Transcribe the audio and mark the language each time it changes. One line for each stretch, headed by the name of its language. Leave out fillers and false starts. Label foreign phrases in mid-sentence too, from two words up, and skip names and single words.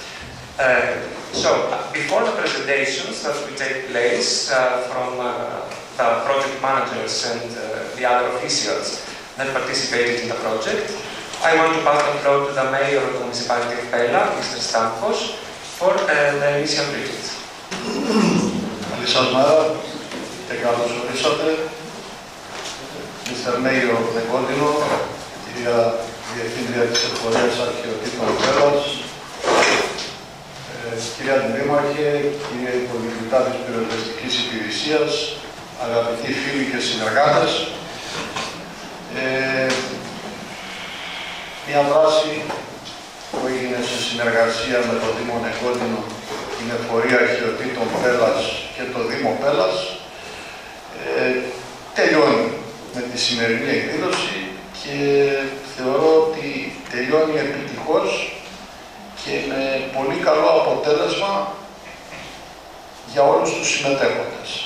English: Before the presentations that will take place from the project managers and the other officials that participated in the project, I want to pass the floor to the Mayor of the Municipality of Pella, Mr. Stampos, for the initial greetings.
Greek: Καλή σας μέρα και καλώς ορίσατε.
English: Mr. Mayor of Negotino,
Greek: κυρία Διευθύντρια της Εφορίας Αρχαιοτήτων Πέλλας, κυρία Δήμαρχε, κύριε Υποδιοικητά της Πυροσβεστικής Υπηρεσίας, αγαπητοί φίλοι και συνεργάτες, μια δράση που έγινε σε συνεργασία με το Δήμο Negotino, την Εφορία Αρχαιοτήτων Πέλλας και το Δήμο Πέλλας, τελειώνει με τη σημερινή εκδήλωση και θεωρώ ότι τελειώνει επιτυχώς και με πολύ καλό αποτέλεσμα για όλους τους συμμετέχοντες.